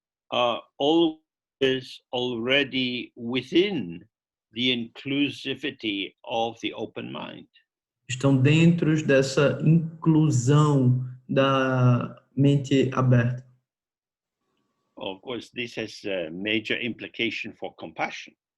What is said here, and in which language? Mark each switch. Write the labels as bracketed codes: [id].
[en] are always already within the inclusivity of the open mind. [pt] estão dentro dessa inclusão da mente aberta. [en] Of course, this has a major implication for compassion.